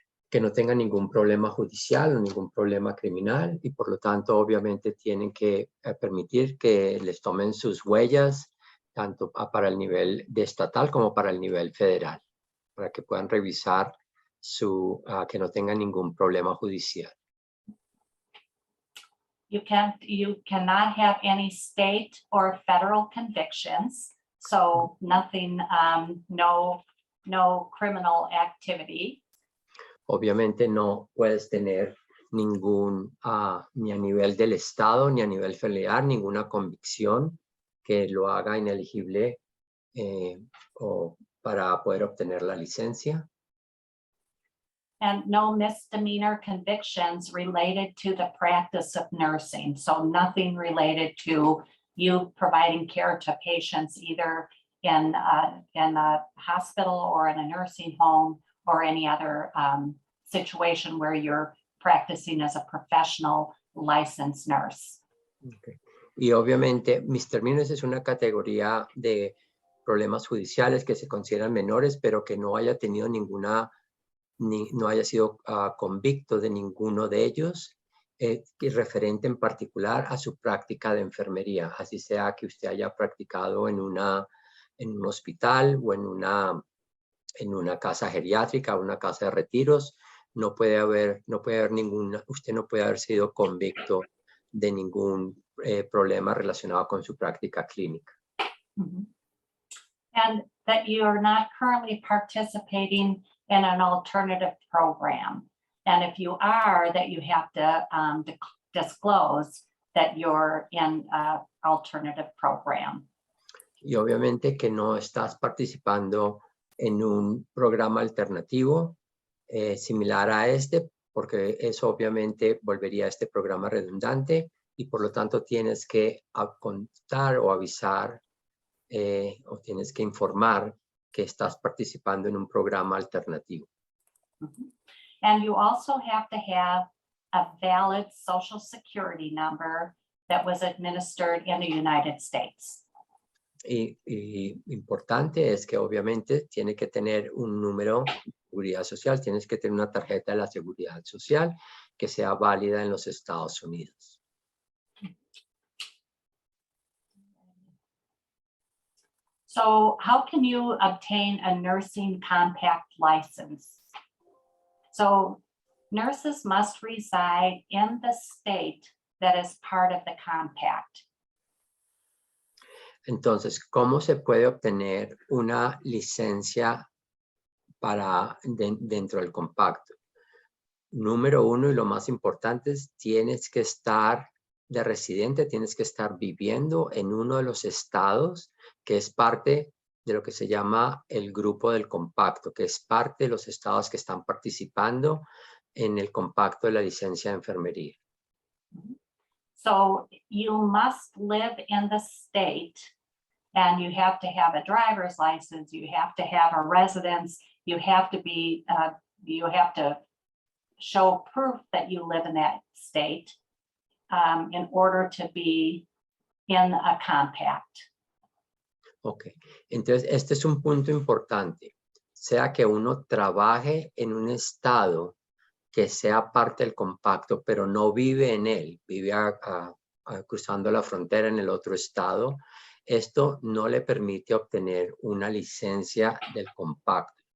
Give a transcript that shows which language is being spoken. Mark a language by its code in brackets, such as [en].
[es] que no tenga ningún problema judicial o ningún problema criminal, y por lo tanto obviamente tienen que permitir que les tomen sus huellas tanto para el nivel de estatal como para el nivel federal, para que puedan revisar que no tengan ningún problema judicial. [en] You cannot have any state or federal convictions, so nothing, no criminal activity. [es] Obviamente no puedes tener ningún, ni a nivel del estado, ni a nivel federal, ninguna convicción que lo haga inelegible o para poder obtener la licencia. [en] And no misdemeanor convictions related to the practice of nursing. So nothing related to you providing care to patients either in a hospital or in a nursing home or any other situation where you're practicing as a professional licensed nurse. Okay. [es] Y obviamente misdemeanors es una categoría de problemas judiciales que se consideran menores, pero que no haya tenido no haya sido convicto de ninguno de ellos, y referente en particular a su práctica de enfermería, así sea que usted haya practicado en un hospital o en una casa geriátrica, una casa de retiros. No puede haber usted no puede haber sido convicto de ningún problema relacionado con su práctica clínica. Mm-hmm. [en] And that you are not currently participating in an alternative program. And if you are, that you have to disclose that you're in an alternative program. [es] Y obviamente que no estás participando en un programa alternativo similar a este, porque eso obviamente volvería a este programa redundante y por lo tanto tienes que contar o avisar o tienes que informar que estás participando en un programa alternativo. Mm-hmm. [en] And you also have to have a valid social security number that was administered in the United States. [es] Y importante es que obviamente tiene que tener un número de seguridad social, tienes que tener una tarjeta de la seguridad social que sea válida en los Estados Unidos. [en] So how can you obtain a nursing compact license? So nurses must reside in the state that is part of the compact. [es] Entonces, ¿cómo se puede obtener una licencia dentro del compacto? Número uno, y lo más importante es, tienes que estar de residente, tienes que estar viviendo en uno de los estados que es parte de lo que se llama el grupo del compacto, que es parte de los estados que están participando en el compacto de la licencia de enfermería. [en] So you must live in the state and you have to have a driver's license, you have to have a residence, you have to show proof that you live in that state in order to be in a compact. [es] Ok, entonces este es un punto importante, sea que uno trabaje en un estado que sea parte del compacto, pero no vive en él, vive cruzando la frontera en el otro estado, esto no le permite obtener una licencia del compacto.